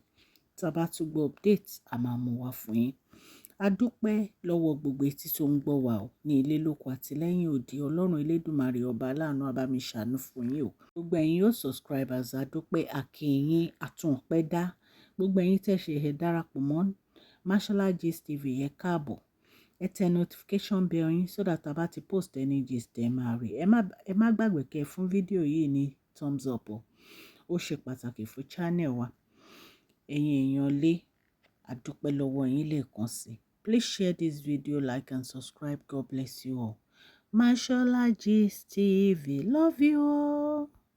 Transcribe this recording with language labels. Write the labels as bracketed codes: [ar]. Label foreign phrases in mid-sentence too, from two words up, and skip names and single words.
[yo] Tá a bá tún gbọ́ update, a máa mú wá fún yín. A dúpẹ́ lọ́wọ́ gbogbo etí tó ń gbọ́ wa o, ní ilé lóko àti lẹ́yìn odi. Ọlọ́run Elédùmarè ọba aláàánú á bá mi ṣàánú fún yín o. Gbogbo ẹ̀yin yóò subscribers, a dúpẹ́, a kí yín, àtúnpẹ́ dá. Gbogbo ẹ̀yin tẹ́ ṣe ẹ darapọ̀ mọ́ Mashola Gist TV, ẹ káàbọ̀. Ẹ tẹ [en] notification bell [yo] yín [en] so that [yo] a bá ti [en] post any gist [yo] ẹ máa rí. Ẹ má gbàgbé kẹ́ fún fídíò yìí ní [en] thumbs up [yo] o. Ó ṣe pàtàkì fún channel wa. Ẹ̀yin èèyàn lé, a dúpẹ́ lọ́wọ́ yín lẹ́ẹ̀kan sí. [en] Please share this video, like and subscribe. God bless you all. Mashola Gist TV, love you all.